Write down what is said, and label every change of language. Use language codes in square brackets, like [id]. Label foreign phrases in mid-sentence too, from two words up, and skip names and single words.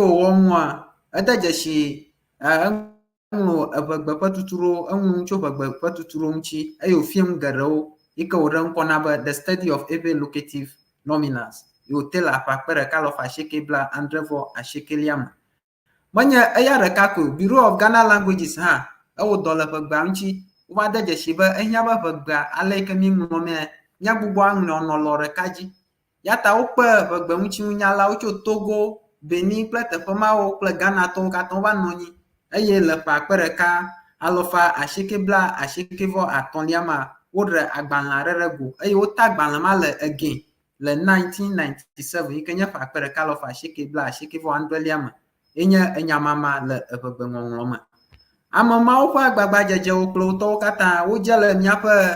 [ee] wonwa edejeshi ŋlo eʋegbe ƒe tuturo eŋlo tso ʋegbe ƒe tuturo ŋuti eye wòfiem geɖewo yike wòɖe ŋkɔ na be [en] the study of Ewe locative nominals [ee] yote le aƒakpe ɖeka lɔƒe asieke bla adre-vɔ asiekelia me menye eya ɖeka ko Bureau of Ghana Languages hã ewɔ dɔ le ʋegbea ŋuti wova de dzesi be ehiã be ʋegbea ale yike mi ŋlɔ mea mía gbogbo aŋlɔ nɔlɔ ɖeka dzi ya ta wokpe ʋegbe ŋuti nunyalawo tso Togo, Benin kple teƒe mawo kple Ghana tɔwo katã wova nɔ anyi eye le ƒakpe ɖeka alɔfa asieke bla asiekevɔ atɔ̃lia ma woɖe agbalẽ aɖe ɖe go eye wota agbalẽ ma le again le 1997 yike nye ƒakpe ɖeka alɔfa asieke bla asiekevɔ adrelia me enye enyamama le eʋegbe ŋɔŋlɔ me ame mawo ƒe agbagba dzedzewo kple wotɔwo katã wodze le míaƒe